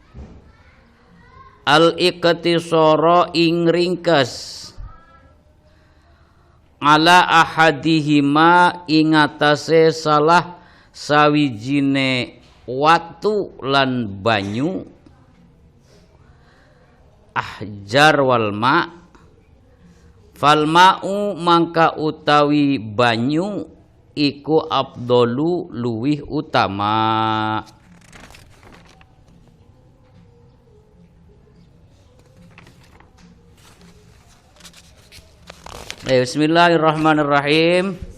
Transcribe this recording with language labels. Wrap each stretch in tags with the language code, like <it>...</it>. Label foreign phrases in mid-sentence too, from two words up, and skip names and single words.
<jv>al-iqtisara ing ringkes</jv> <ar>ala ahadihima</ar> <jv>ing atase salah sawijine watu lan banyu</jv> <ar>ahjar wal ma fal ma'u</ar> <jv>mangka utawi banyu iku afdalu luwih utama.</jv> <ar>Bismillahirrahmanirrahim.</ar>